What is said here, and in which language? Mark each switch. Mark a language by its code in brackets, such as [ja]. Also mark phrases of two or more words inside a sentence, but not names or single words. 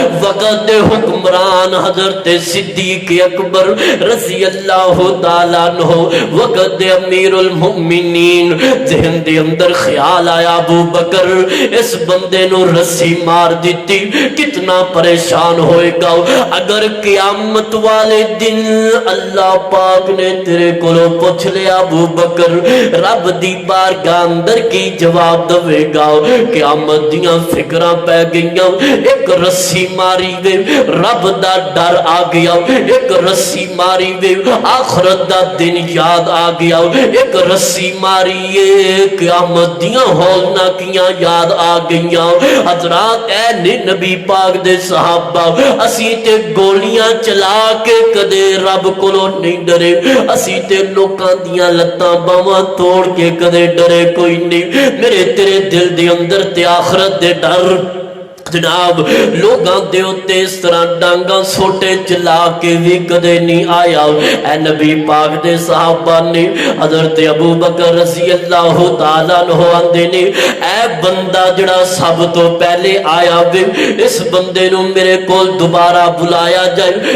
[pa] وقت دے حکمران حضرت صدیق اکبر [ar] رضی اللہ تعالیٰ عنہ، [pa] وقت دے امیر المؤمنین، ذہن دے اندر خیال آیا ابو بکر اس بندے نو رسی مار دیتی کتنا پریشان ہوئے گا، اگر قیامت والے دن اللہ پاک نے تیرے کولو پوچھ لیا ابو بکر رب دی بارگاہ اندر کی جواب دوے گا۔ قیامت دیاں فکراں پہ گئیاں، ایک رسی ماری وے رب دا ڈر آ گیا، ایک رسی ماری وے آخرت دا دن یاد آ گیا، ایک رسی ماری قیامت دیاں ہولناکیاں یاد آ گئیاں۔ حضرات اے نبی پاک دے صحابہ، اسی تے گولیاں چلا کے کدے رب کولو نہیں ڈرے، اسی تے لوکاں دیاں لتاں باواں توڑ کے کدے ڈرے کوئی نہیں، میرے تیرے دل دے اندر تے آخرت دے ڈر جناب لوگاں دے اتے اس طرح ڈانگاں سوٹے چلا کے بھی کدے نہیں آیا۔ اے نبی پاک دے صحابہ نے حضرت ابو بکر [ar] رضی اللہ تعالیٰ عنہ [pa] آندے نے اے بندہ جڑا سب تو پہلے آیا وے اس بندے نو میرے کول دوبارہ بلایا جائے۔